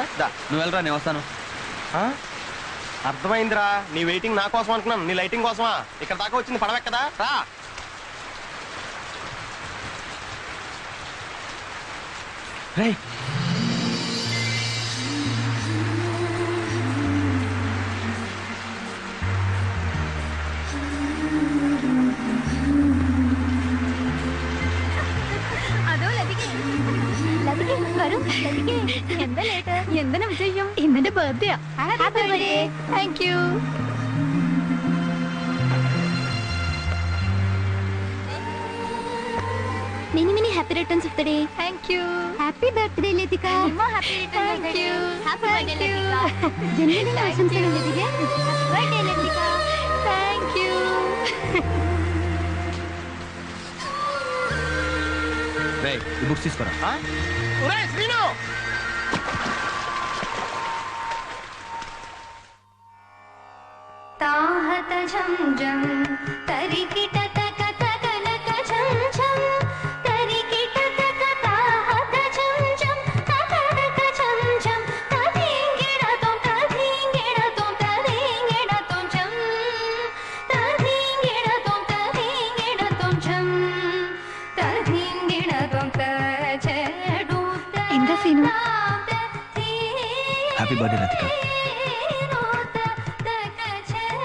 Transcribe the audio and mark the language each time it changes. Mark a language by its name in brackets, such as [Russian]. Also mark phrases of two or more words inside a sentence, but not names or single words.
[Telugu] నువ్వు వెళ్ళరా, నేను వస్తాను. అర్థమైందిరా, నీ వెయిటింగ్ నా కోసం అనుకున్నాను, నీ లైటింగ్ కోసమా? ఇక్కడ దాకా వచ్చింది పడవెక్కదా? రా. రేయ్, [Malayalam] അതോ ലതിക വരും. ലതിക എന്താ ലേറ്റ്? എന്തിനാ വിജയം? ഇന്നെന്റെ ബർത്ത്ഡേ. [English] Happy birthday. Thank you. Many many happy returns of the day. Thank you. Happy birthday Latika. happy returns of the day. Happy birthday Latika. [Telugu] జన్మదిన ఆశంసలు లతిక. [English] Happy birthday Latika. Thank you. [Telugu] రేయ్, ఈ బుక్స్ తీసుకురా. ఒరేయ్ శ్రీను, తాహత ఝం ఝం తరికిట తక తకనక ఝం ఝం తరికిట తక తాహత ఝం ఝం తకనక ఝం ఝం తదింగిడ తో తదింగిడ తో తదింగిడ తో ఝం తదింగిడ తో తదింగిడ తో ఝం తదింగిడ తో తజడు. [Malayalam] എന്താ സീനു? [English] Happy birthday లతిక.